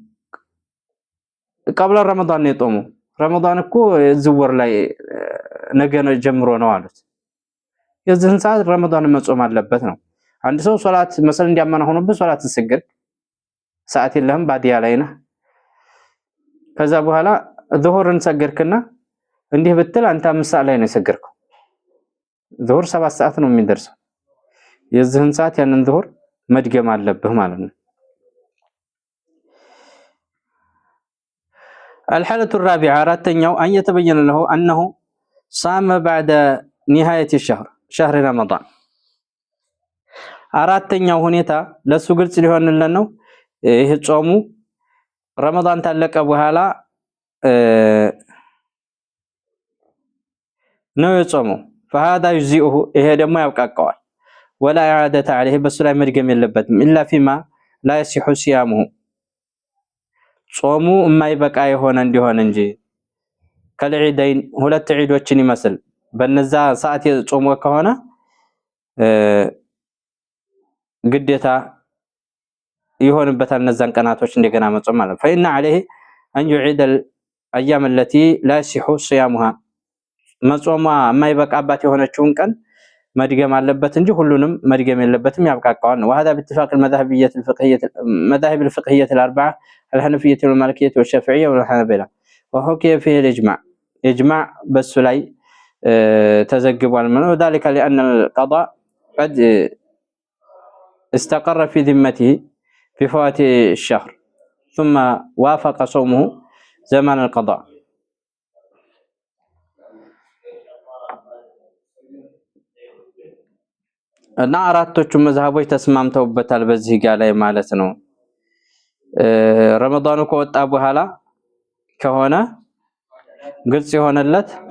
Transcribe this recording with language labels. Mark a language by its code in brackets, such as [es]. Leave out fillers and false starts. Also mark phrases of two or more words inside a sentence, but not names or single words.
[ar] قبل رمضان [am] ነው የጾሙ ረመዳን እኮ ዝወር ላይ ነገ ነው ጀምሮ ነው አሉት የዚህን ሰዓት ረመዳን መጾም አለበት ነው አንድ ሰው ሶላት መሰል እንዲያመና ሆኖበት ሶላት ሲሰግድ ሰዓት የለህም ባዲያ ላይ ነህ ከዛ በኋላ ዙሁርን ሰገድክና እንዲህ ብትል አንተ 5 ሰዓት ላይ ነው የሰገድከው ዙሁር 7 ሰዓት ነው የሚደርሰው የዚህን ሰዓት ያንን ዙሁር መድገም አለብህ ማለት ነው [ar] الحالة الرابعة [am] አራተኛው [ar] أن يتبين له أنه صام بعد نهاية الشهر شهر رمضان [am] አራተኛው ሁኔታ ለሱ ግልጽ ሊሆንልን ነው ይሄ ጾሙ ረመዳን ታለቀ በኋላ ነው የጾመው [ar] فهذا يجزئه [am] ይሄ ደግሞ ያብቃቀዋል [ar] ولا إعادة عليه [am] በሱ ላይ መድገም የለበትም [ar] إلا فيما لا يصح صيامه [am] ጾሙ የማይበቃ የሆነ እንዲሆን እንጂ ከልዒደይን ሁለት ዒዶችን ይመስል በነዛ ሰዓት የጾሙ ከሆነ ግዴታ ይሆንበታል እነዛን ቀናቶች እንደገና መጾም ማለት [ar] فإن عليه أن يعيد الأيام التي لا يصح صيامها [am] መጾሟ የማይበቃባት የሆነችውን ቀን መድገም አለበት እንጂ ሁሉንም መድገም የለበትም ያብቃቃዋል ነው [ar] وهذا باتفاق المذاهب الفقهية الأربعة الحنفية والمالكية والشافعية والحنابلة وحكي فيه الإجماع إجماع بس [am] ላይ ተዘግቧል [ar] وذلك لأن القضاء قد استقر في ذمته في فوات الشهر ثم وافق صومه زمان القضاء [am] እና አራቶቹ መዝሐቦች ተስማምተውበታል በዚህ ጋር ላይ ማለት ነው ረመዳኑ ከወጣ በኋላ ከሆነ ግልጽ የሆነለት